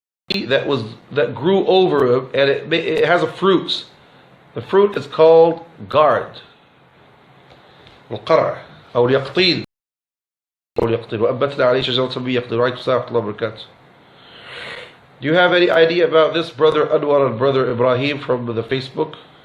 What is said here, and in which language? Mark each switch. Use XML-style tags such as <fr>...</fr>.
<en>That grew over him, and it has a fruit. The fruit is called gourd.</en> <ar>القرع أو اليقطين وأنبتنا عليه شجرة من يقطين. وعليكم السلام ورحمة الله وبركاته.</ar> <en>Do you have any idea about this, Brother Anwar and Brother Ibrahim from the Facebook?</en>